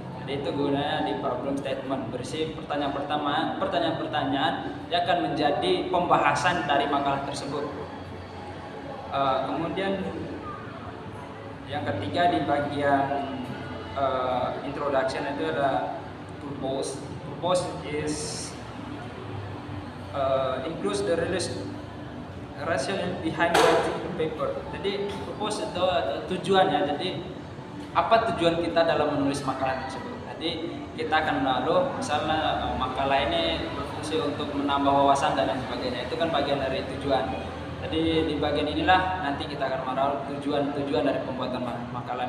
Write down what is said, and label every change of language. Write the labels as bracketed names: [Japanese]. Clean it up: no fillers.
[Indonesian] Jadi itu gunanya di problem statement, berisi pertanyaan-pertanyaan yang akan menjadi pembahasan dari makalah tersebut. Kemudian yang ketiga di bagian introduction itu ada purpose. [English] Purpose is includes the rationale behind writing the paper. [Indonesian] Jadi purpose itu tujuannya. Jadi apa tujuan kita dalam menulis makalah tersebut? Jadi kita akan menaruh misalnya makalah ini berfungsi untuk menambah wawasan dan lain sebagainya. Itu kan bagian dari tujuan. Jadi di bagian inilah nanti kita akan menaruh tujuan dari pembuatan makalah.